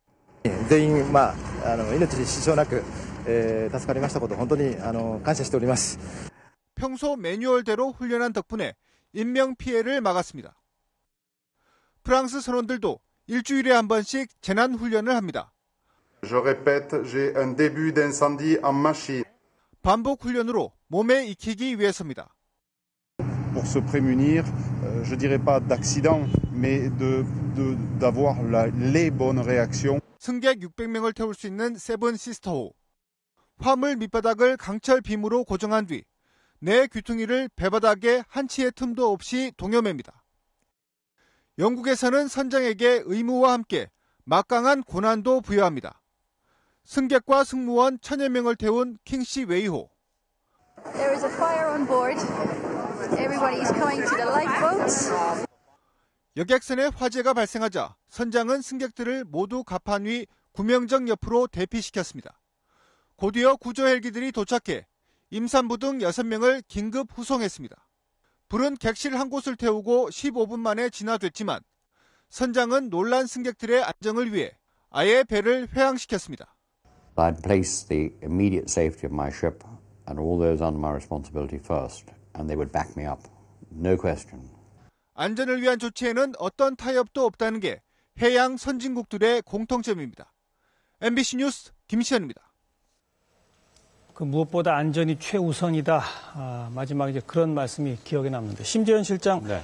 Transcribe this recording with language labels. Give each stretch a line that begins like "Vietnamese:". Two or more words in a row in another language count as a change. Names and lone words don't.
Korean: 평소 매뉴얼대로 훈련한 덕분에 인명피해를 막았습니다. 프랑스 선원들도 일주일에 한 번씩 재난훈련을 합니다. 반복 훈련으로 몸에 익히기 위해서입니다.
French: Pour se prémunir, je dirais pas d'accident, mais d'avoir les bonnes réactions.
Korean: 승객 600명을 태울 수 있는 세븐 시스터호. 화물 밑바닥을 강철 빔으로 고정한 뒤 내 귀퉁이를 배바닥에 한 치의 틈도 없이 동여맵니다. 영국에서는 선장에게 의무와 함께 막강한 고난도 부여합니다. 승객과 승무원 1000여 명을 태운 킹시 웨이호.
English: There is a fire on board. Everybody is coming to the lifeboats.
Korean: 여객선에 화재가 발생하자 선장은 승객들을 모두 갑판 위 구명정 옆으로 대피시켰습니다. 곧이어 구조 헬기들이 도착해 임산부 등 6명을 긴급 후송했습니다. 불은 객실 한 곳을 태우고 15분 만에 진화됐지만 선장은 놀란 승객들의 안정을 위해 아예 배를 회항시켰습니다.
English: I'd place the immediate safety of my ship and all those under my responsibility first, and they would back me up. No question.
Korean: 안전을 위한 조치에는 어떤 타협도 없다는 게 해양 선진국들의 공통점입니다. MBC 뉴스 김시현입니다. 그 무엇보다 안전이 최우선이다. 마지막에 이제 그런 말씀이 기억에 남는데 심재현 실장, 네.